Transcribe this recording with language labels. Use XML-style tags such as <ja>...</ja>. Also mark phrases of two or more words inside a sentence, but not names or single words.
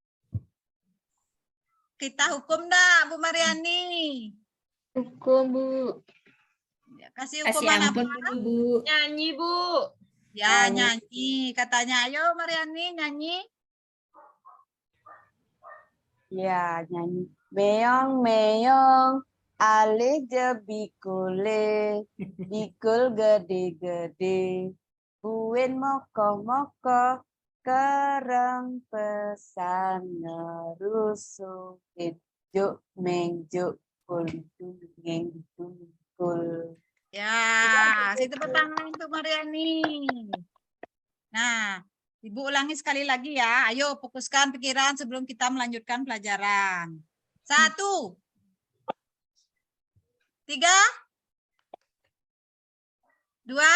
<id>Kita hukum dah, Bu Mariani. Hukum, Bu. Ya, kasih Kasih hukuman ampun apa? dulu, Bu. Nyanyi, Bu. Ya, nyanyi. Katanya, ayo Mariani nyanyi. Ya, nyanyi.</id> <ban>Meong, meong, ale je bikule, bikul gede-gede, buin moko-moko, kereng pesan ngerusukin, juk mengjuk kul, dungeng kul.</ban> <id>Ya, kasih tepuk tangan untuk Mariani. Nah, Ibu ulangi sekali lagi ya. Ayo fokuskan pikiran sebelum kita melanjutkan pelajaran. 1, 3, 2.</id>